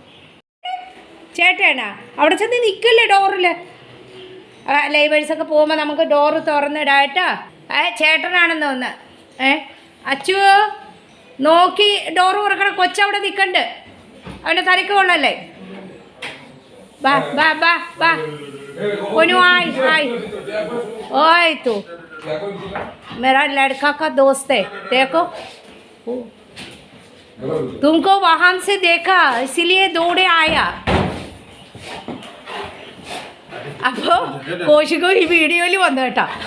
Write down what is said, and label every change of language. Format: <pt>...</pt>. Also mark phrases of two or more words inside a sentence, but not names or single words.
<ml>ചേട്ടനാ അവിടെ ചെന്ന് നിൽക്കല്ലേ ഡോറിൽ, ലൈവേഴ്സൊക്കെ പോകുമ്പോൾ നമുക്ക് ഡോറ് തുറന്നിടാം കേട്ടോ. ചേട്ടനാണെന്ന് തോന്നുന്നു. അച്ചു നോക്കി ഡോറ് തുറക്കണം, കൊച്ചവിടെ നിൽക്കണ്ട്, അവൻ്റെ തലയ്ക്ക് കൊള്ളല്ലേ.</ml> <hi>വാ വാ വാ വാ कोनू आई ओए तू मेरा लड़का का दोस्त है, देखो तुमको वहां से देखा इसीलिए दौड़े आया.</hi> <ml>അപ്പോൾ കോശിക്കോ ഈ വീഡിയോയിൽ വന്നു കേട്ടോ.</ml>